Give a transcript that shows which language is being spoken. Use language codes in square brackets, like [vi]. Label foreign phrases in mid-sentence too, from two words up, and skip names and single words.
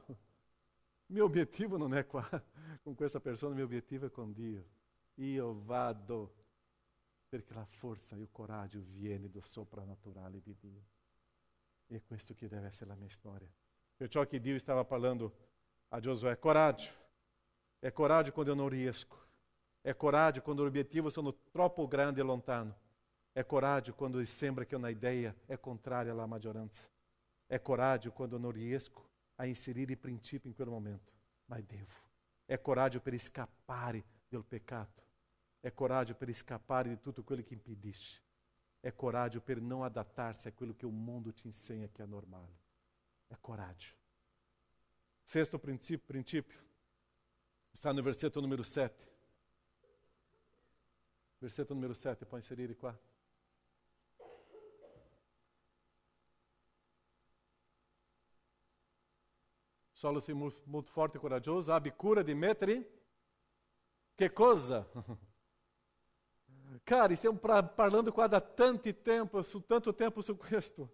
[it] Mio obiettivo non è qua con questa persona, mio obiettivo è con Dio. Io vado, perché la forza e il coraggio viene dal soprannaturale di Dio. E è questo che deve essere la mia storia. Perciò che Dio stava parlando a Giosuè, coraggio. É coraggio quando [pt] eu não [it] riesco. É coraggio quando [pt] os objetivos [it] sono troppo grandi e lontano. É coraggio quando sembra che una idea è contraria alla maggioranza. É coraggio quando non riesco a inserire i princípi in quel momento, ma devo. É coraggio per scappare del peccato. É coraggio per scappare di tutto quello che impedisce. É coraggio per [pt] não adattar-se [it] a quello che [pt] o mundo te [it] insegna [pt] que é [it] normale. É coraggio. [pt] Sexto princípio está no versetto número 7. Versetto número 7, pode inserir qua. [it] Solo sei molto forte e coraggioso, abbi cura di mettere che cosa? Cara, stiamo parlando qua da tanto tempo su questo.